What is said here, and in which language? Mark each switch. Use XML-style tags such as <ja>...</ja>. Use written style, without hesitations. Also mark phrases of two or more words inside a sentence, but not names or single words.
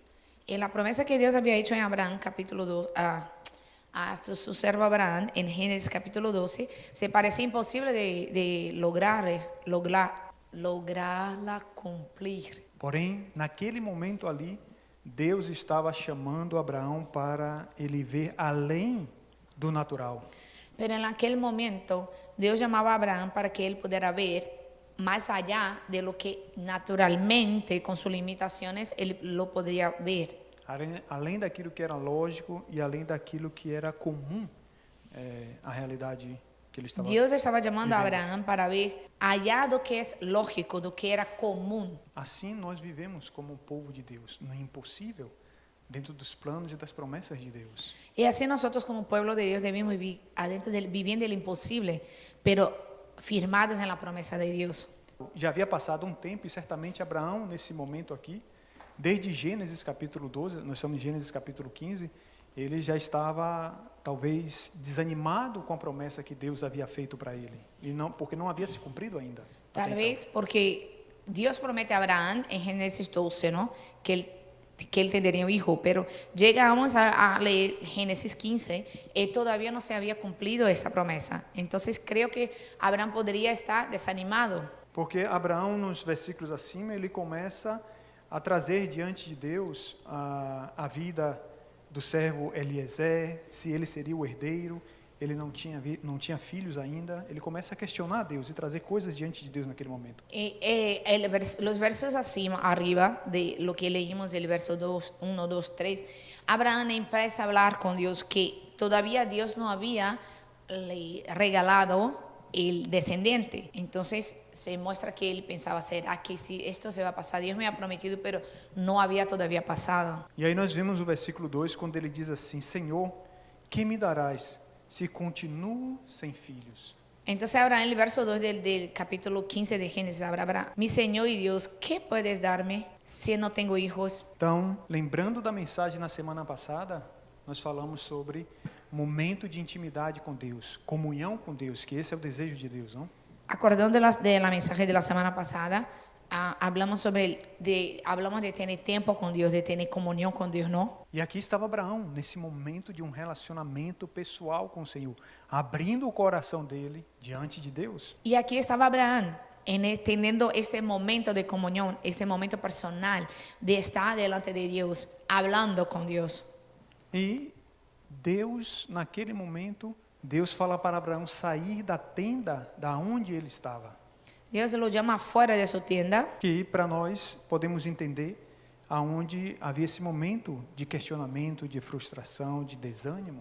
<es>Y la promesa que Dios había hecho en Abraham, capítulo 2, a su servo Abraham, en Génesis capítulo 12, se parecía imposible de lograrla cumplir.</es> <pt>Porém, naquele momento ali, Deus estava chamando Abraão para ele ver além do natural.</pt> <es>Pero en aquel momento, Dios llamaba a Abraham para que él pudiera ver más allá de lo que naturalmente, con sus limitaciones, él lo podría ver.</es> <pt>Além daquilo que era lógico e além daquilo que era comum, a realidade que ele estava</pt> <es>Dios estaba llamando a</es> <pt>vivendo.</pt> <es>Abraham para ver allá do que es lógico, do que era común.</es> <pt>Assim nós vivemos como um povo de Deus, no impossível, dentro dos planos e das promessas de Deus.</pt> <es>Y así nosotros como pueblo de Dios debemos vivir viviendo el imposible, pero firmados en la promesa de Dios.</es> <pt>Já havia passado um tempo e certamente Abraão, nesse momento aqui, desde Gênesis capítulo 12, nós estamos em Gênesis capítulo 15, ele já estava talvez desanimado com a promessa que Deus havia feito para ele, e não, porque não havia se cumprido ainda.</pt> <es>Tal vez porque Dios promete a Abraham en Génesis 12, ¿no? que él tendría un hijo, pero llegamos a leer Génesis 15 y todavía no se había cumplido esta promesa. Entonces creo que Abraham podría estar desanimado.</es> <pt>Porque Abraão, nos versículos acima, ele começa a trazer diante de Deus a vida do servo Eliezer, se ele seria o herdeiro. Ele não tinha filhos ainda. Ele começa a questionar Deus e trazer coisas diante de Deus naquele momento.</pt> <es>Los versos arriba de lo que leímos, el verso 2, 1, 2, 3, Abraham empieza a hablar con Dios que todavía Dios no había le regalado el descendiente. Entonces se muestra que él pensaba, será que si esto se va a pasar? Dios me ha prometido, pero no había todavía pasado.</es> <pt>E aí nós vemos o versículo 2, quando ele diz assim: Senhor, que me darás se continuo sem filhos?</pt> <es>Entonces Abraham, el verso 2 del capítulo 15 de Génesis, Abraham, mi Señor y Dios, ¿qué puedes darme si no tengo hijos?</es> <pt>Então, lembrando da mensagem na semana passada, nós falamos sobre momento de intimidade com Deus, comunhão com Deus, que esse é o desejo de Deus, não?</pt> <es>Acordando de la mensaje de la semana pasada, hablamos de tener tiempo con Dios, de tener comunión con Dios, ¿no?</es> <pt>E aqui estava Abraão, nesse momento de um relacionamento pessoal com o Senhor, abrindo o coração dele diante de Deus.</pt> <es>Y aquí estaba Abraham, teniendo este momento de comunión, este momento personal, de estar delante de Dios, hablando con Dios.</es> <pt>E Deus, naquele momento, Deus fala para Abraão sair da tenda da onde ele estava.</pt> <es>Dios lo llama fuera de su tienda.</es> <pt>Que para nós podemos entender aonde havia esse momento de questionamento, de frustração, de desânimo.</pt>